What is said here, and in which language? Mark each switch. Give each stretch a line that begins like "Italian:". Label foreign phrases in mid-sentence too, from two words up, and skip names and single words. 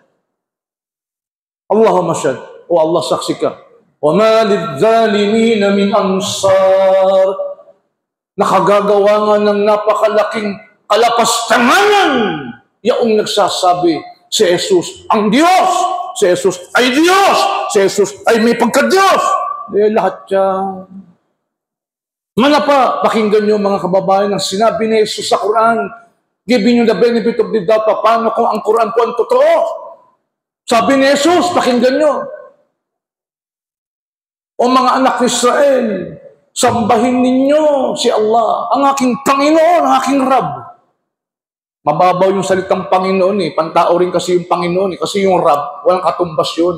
Arabic: اللهم اشهد.
Filipino: O Allah saksikan.
Arabic: وما للظالمين من أنصار.
Filipino: nakagagawa nga ng napakalaking kalapastanganan. Yaong nagsasabi, si Jesus ang Diyos, si Jesus ay Diyos, si Jesus ay may pagka-Diyos. Lahat yan. Manapa, pakinggan niyo mga kababayan ang sinabi ni Jesus sa Quran,
English: giving you the benefit of the doubt,
Filipino: paano kung ang Quran po ang totoo? Sabi ni Jesus, pakinggan niyo, o mga anak ni Israel, sambahin ninyo si Allah, ang aking Panginoon, ang aking Rab. Mababaw yung salitang Panginoon pantao rin kasi yung Panginoon kasi yung Rab, walang katumbas yun.